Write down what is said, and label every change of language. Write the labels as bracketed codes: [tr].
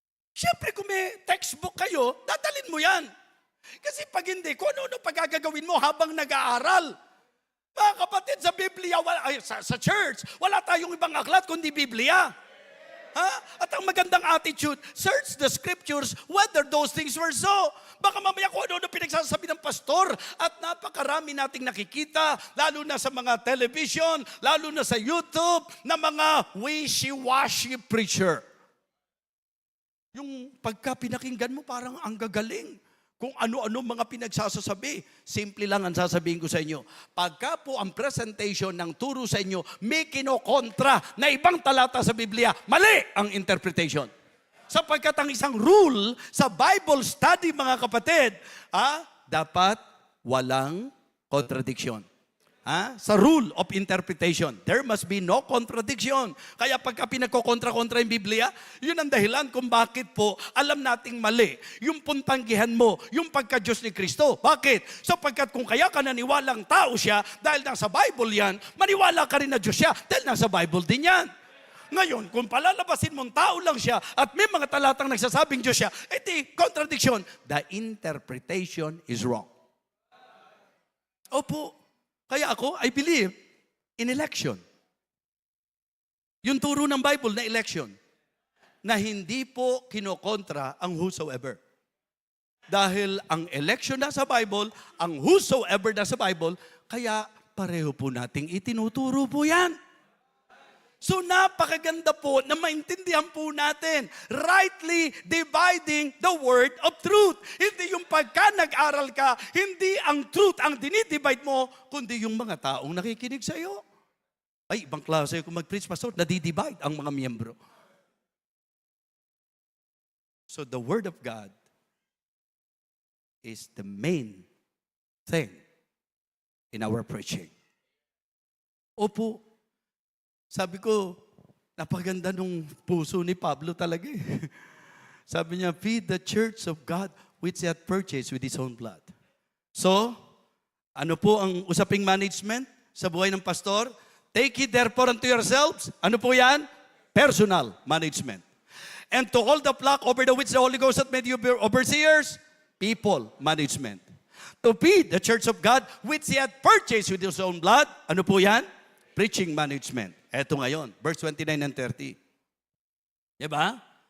[tl] Siyempre, kung may textbook kayo, dadalin mo yan. Kasi pag hindi, kung ano-ano pagagagawin mo habang nag-aaral. Mga kapatid, sa Biblia, sa church, wala tayong ibang aklat kundi Biblia. Ha? At ang magandang attitude, [en] search the scriptures whether those things were so. [tl] Baka mamaya kung ano-ano pinagsasabi ng pastor at napakarami nating nakikita, lalo na sa mga television, lalo na sa YouTube, na mga wishy-washy preacher. Yung pagka pinakinggan mo, parang ang gagaling. Kung ano-ano mga pinagsasasabi. Simple lang ang sasabihin ko sa inyo. Pagka po ang presentation ng turo sa inyo, may kinokontra na ibang talata sa Biblia, mali ang interpretation. Sapagkat ang isang rule sa Bible study, mga kapatid, dapat walang contradiction. [en] Sa rule of interpretation, there must be no contradiction. [tl] Kaya pagka pinagkokontra-kontra yung Biblia, yun ang dahilan kung bakit po alam nating mali yung puntanggihan mo, yung pagka-Diyos ni Kristo. Bakit? Sapagkat kung kaya ka naniwalang tao siya, dahil nasa Bible yan, maniwala ka rin na Diyos siya, dahil nasa Bible din yan. Ngayon, kung palalabasin mong tao lang siya at may mga talatang nagsasabing Diyos siya, iti contradiction. [en] The interpretation is wrong. Opo. [tl] Kaya ako, [en] I believe in election. [tl] Yung turo ng Bible na election, na hindi po kinokontra ang whosoever. Dahil ang election na sa Bible, ang whosoever na sa Bible, kaya pareho po nating itinuturo po yan. So napakaganda po na maintindihan po natin, [en] rightly dividing the word of truth. [tl] Hindi yung pagka nag-aral ka, hindi ang truth ang dinidivide mo, kundi yung mga taong nakikinig sa iyo. Ay, ibang klase kung mag-preach, pastor, nadidivide ang mga miyembro. [en] So the word of God is the main thing in our preaching. [tl] Opo, sabi ko, napaganda nung puso ni Pablo talaga eh. Sabi niya, [en] feed the church of God which he hath purchased with his own blood. [tl] So, ano po ang usaping management sa buhay ng pastor? [en] Take it therefore unto yourselves. [tl] Ano po yan? [en] Personal management. And to hold the flock over the which the Holy Ghost hath made you overseers, people management. To feed the church of God which he hath purchased with his own blood, [tl] ano po yan? [en] Preaching management. [tl] Eto ngayon, [en] verse 29 and 30. [tl] Diba?